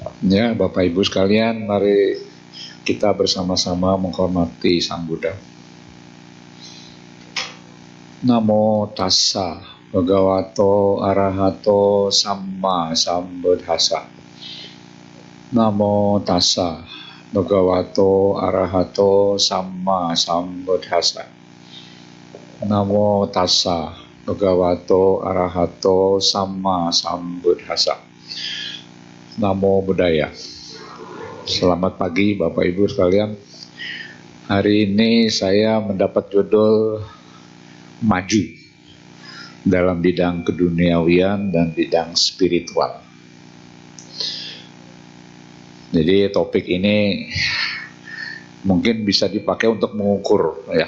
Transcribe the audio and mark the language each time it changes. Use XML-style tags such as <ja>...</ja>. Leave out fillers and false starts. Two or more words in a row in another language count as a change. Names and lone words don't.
<id>Ya, Bapak Ibu sekalian, mari kita bersama-sama menghormati Sang Buddha.</id> <pi>Namo tassa bhagavato arahato samma sambuddhassa. Namo tassa bhagavato arahato samma sambuddhassa. Namo tassa bhagavato arahato samma sambuddhassa. Namo Buddhaya.</pi> <id>Selamat pagi Bapak Ibu sekalian. Hari ini saya mendapat judul maju dalam bidang keduniawian dan bidang spiritual. Jadi topik ini mungkin bisa dipakai untuk mengukur ya.</id>